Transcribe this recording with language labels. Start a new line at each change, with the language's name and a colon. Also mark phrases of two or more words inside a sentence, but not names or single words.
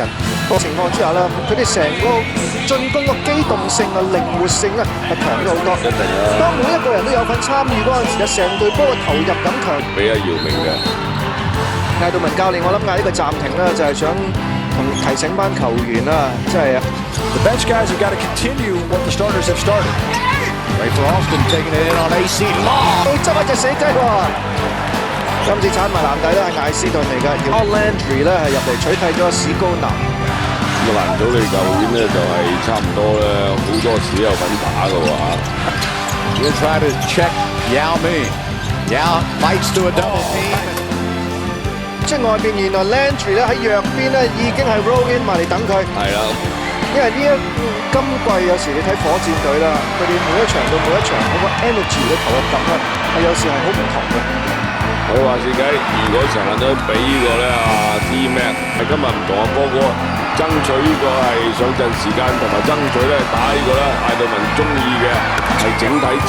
Cantonese: 個情況之下咧，佢哋成個進攻個機動性啊、靈活性咧係強咗好多。當每一個人都有份參與嗰陣時，成隊波嘅投入感強。俾阿姚明嘅。嗌到文教練，我諗嗌呢個暫停啦，就係想提醒班球員啦，即係
English: The bench guys have got to continue what the starters have started. Rafer Alston taking it in on AC Law.
Cantonese: 執一隻死雞喎！今次鏟埋籃底咧係艾斯頓嚟㗎，而 Landry 咧係入嚟取替咗史高南。咁啊，難到你舊年咧就係差唔多咧，好多時有份打嘅喎。
English: He'll try to check Yao Ming. Yao fights to a double team.
Cantonese: 即係外邊原來 Landry 咧喺弱邊咧已經係
English: roll in
Cantonese: 埋嚟等佢。係啦，因為呢今季有時你睇火箭隊啦，佢哋每一場到每一場嗰個 energy 嘅投入感咧係有時係好唔同嘅。佢話自己如果成日都俾呢個咧T-Mac， 係今日唔同阿波哥爭取呢個係上陣時間，同埋爭取咧打呢個咧艾杜文中意嘅係整體戰。